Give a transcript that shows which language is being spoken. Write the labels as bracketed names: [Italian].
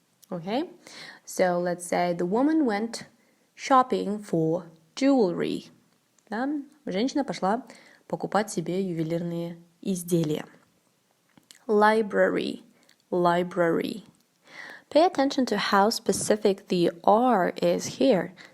[English] Okay? So let's say the woman went shopping for jewelry. [Russian] Да? Женщина пошла покупать себе ювелирные изделия. [English] Library. Pay attention to how specific the R is here.